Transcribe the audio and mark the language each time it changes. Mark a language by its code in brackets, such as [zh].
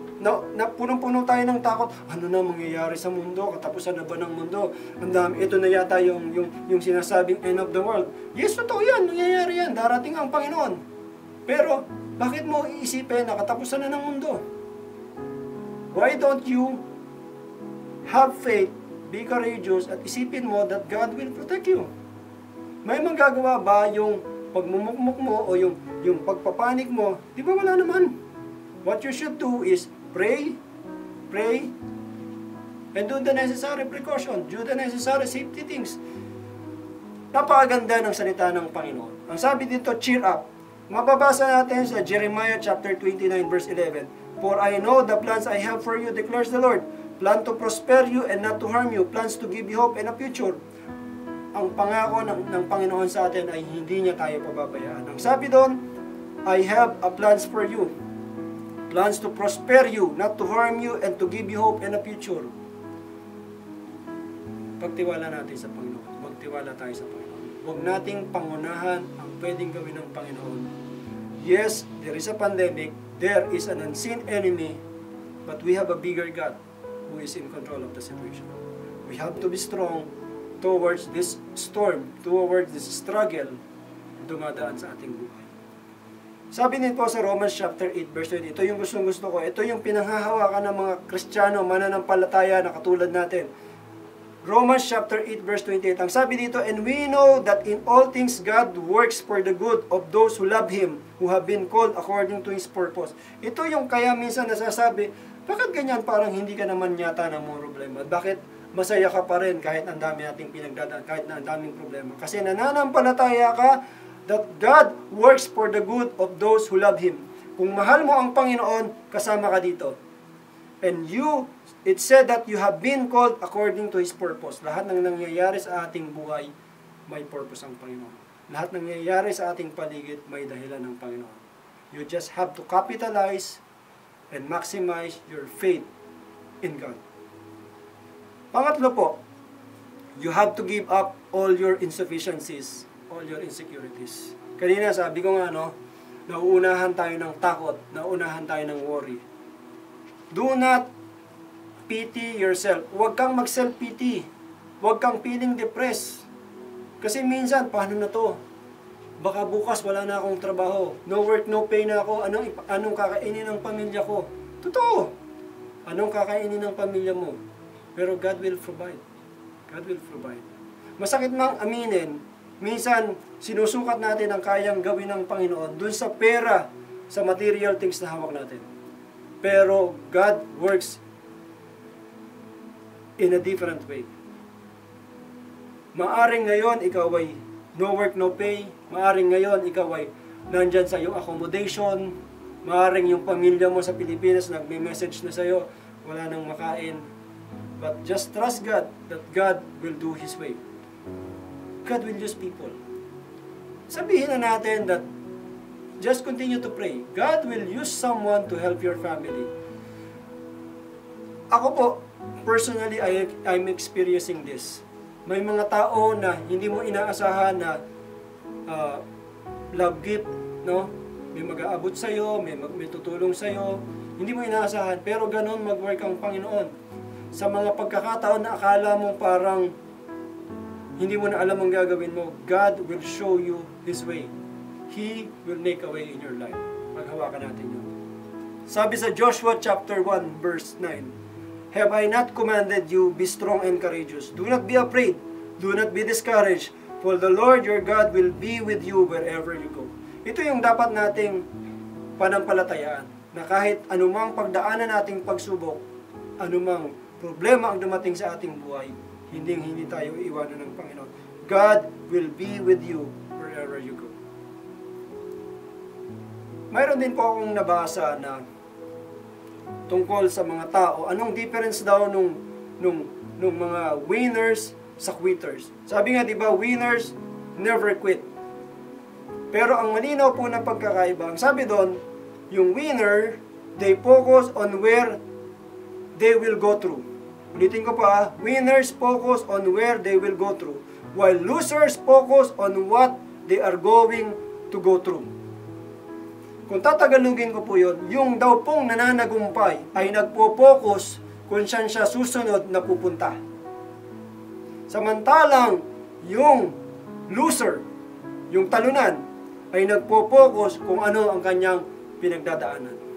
[tl] Na punong-puno tayo ng takot. Ano na mangyayari sa mundo? Katapusan na ba ng mundo? Ang dami, ito na yata yung sinasabing [en] end of the world. [tl] Yes, totoo yan. Nangyayari yan. Darating ang Panginoon. Pero, bakit mo iisipin na katapusan na ng mundo? [en] Why don't you have faith, be courageous, [tl] at isipin mo [en] that God will protect you? [tl] May magagawa ba yung pagmumukmuk mo o yung pagpapanik mo? Di ba wala naman? [en] What you should do is pray, and do the necessary precaution, do the necessary safety things. [tl] Napakaganda ng salita ng Panginoon. Ang sabi dito, [en] cheer up. [tl] Mababasa natin sa Jeremiah chapter 29 verse 11. [en] For I know the plans I have for you, declares the Lord. Plan to prosper you and not to harm you. Plans to give you hope and a future. [tl] Ang pangako ng Panginoon sa atin ay hindi niya tayo pababayaan. Ang sabi doon, [en] I have a plans for you. Plans to prosper you, not to harm you, and to give you hope and a future. [tl] Pagtiwala natin sa Panginoon. Magtiwala tayo sa Panginoon. Huwag nating pangunahan ang pwedeng gawin ng Panginoon. [en] Yes, there is a pandemic. There is an unseen enemy. But we have a bigger God who is in control of the situation. We have to be strong towards this storm, towards this struggle [tl] dumadaan sa ating buhay. Sabi din po sa Romans chapter 8 verse 20, ito yung gusto ko. Ito yung pinanghahawakan ng mga Kristiyano, mananampalataya na katulad natin. [en] Romans chapter 8 verse 28. [tl] Ang sabi dito, [en] and we know that in all things God works for the good of those who love Him, who have been called according to His purpose. [tl] Ito yung kaya minsan nasasabi, bakit ganyan parang hindi ka naman yata ng mga problema? Bakit masaya ka pa rin kahit ang dami nating pinagdadaan, kahit na ang daming problema? Kasi nananampalataya ka [en] that God works for the good of those who love Him. [tl] Kung mahal mo ang Panginoon, kasama ka dito. [en] And you, it said that you have been called according to His purpose. [tl] Lahat ng nangyayari sa ating buhay, may purpose ang Panginoon. Lahat ng nangyayari sa ating paligid, may dahilan ng Panginoon. [en] You just have to capitalize and maximize your faith in God. [tl] Pangatlo po, [en] you have to give up all your insufficiencies, all your insecurities. [tl] Kanina sabi ko nga, nauunahan tayo ng takot, nauunahan tayo ng worry. [en] Do not pity yourself. [tl] Huwag kang mag-self-pity. Huwag kang feeling depressed. Kasi minsan, paano na to? Baka bukas wala na akong trabaho. [en] No work, no pay [tl] na ako. Anong kakainin ng pamilya ko? Totoo. Anong kakainin ng pamilya mo? Pero [en] God will provide. God will provide. [tl] Masakit mang aminin, minsan sinusukat natin ang kayang gawin ng Panginoon dun sa pera, sa material things na hawak natin. [en] Pero God works in a different way. [tl] Maaring ngayon ikaw ay [en] no work, no pay. [tl] Maaring ngayon ikaw ay nandyan sa iyong accommodation. Maaring yung pamilya mo sa Pilipinas nagme-message na sa iyo, wala nang makain. [en] But just trust God that God will do His way. God will use people. [tl] Sabihin na natin [en] that just continue to pray. God will use someone to help your family. [tl] Ako po, [en] personally, I'm experiencing this. [tl] May mga tao na hindi mo inaasahan na love gift, no? May mag-aabot sa'yo, may tutulong sa'yo. Hindi mo inaasahan, pero ganun mag-work ang Panginoon. Sa mga pagkakataon na akala mo parang hindi mo na alam ang gagawin mo, [en] God will show you His way. He will make a way in your life. [tl] Maghawakan natin yun. Sabi sa [en] Joshua chapter 1 verse 9, have I not commanded you, be strong and courageous? Do not be afraid. Do not be discouraged. For the Lord your God will be with you wherever you go. [tl] Ito yung dapat nating panampalatayaan. Na kahit anumang pagdaanan nating pagsubok, anumang problema ang dumating sa ating buhay, hindi tayo iiwanan ng Panginoon. [en] God will be with you wherever you go. [tl] Mayroon din po akong nabasa na tungkol sa mga tao, anong difference daw nung mga winners sa quitters. Sabi nga, di ba, [en] winners never quit. [tl] Pero ang malinaw po na pagkakaiba, ang sabi doon, yung winner, [en] they focus on where they will go through. [tl] Ulitin ko pa, [en] winners focus on where they will go through, while losers focus on what they are going to go through. [tl] Kung tatagalugin ko po yun, yung daw pong nananagumpay ay nagpo-focus kung saan siya susunod na pupunta. Samantalang yung loser, yung talunan, ay nagpo-focus kung ano ang kanyang pinagdadaanan.